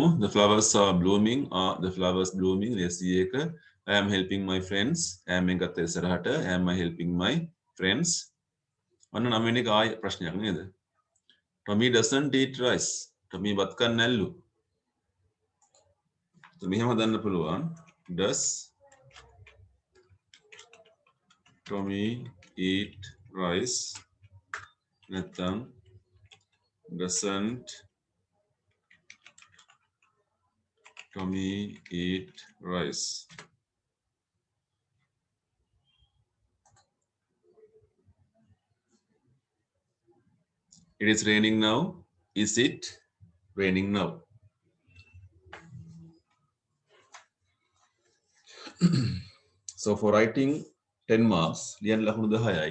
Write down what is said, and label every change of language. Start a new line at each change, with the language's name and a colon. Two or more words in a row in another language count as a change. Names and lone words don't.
English: The flowers are blooming. Are the flowers blooming?
Sinhala: ලේසි එක.
English: I am helping my friends. I am
Sinhala: එක ගත්ත ඉස්සරහට.
English: Am I helping my friends?
Sinhala: අන්න 9 වෙනි එක ආයි ප්‍රශ්නයක් නේද?
English: Tommy doesn't eat rice. Tommy
Sinhala: බත් කන්නේ නැල්ලු. මෙහෙම හදන්න පුළුවන්.
English: Does Tommy eat rice? නැත්නම් doesn't Tommy eat rice? It is raining now. Is it raining now? So for writing 10 marks,
Sinhala: ලියන්න ලකුණු 10යි.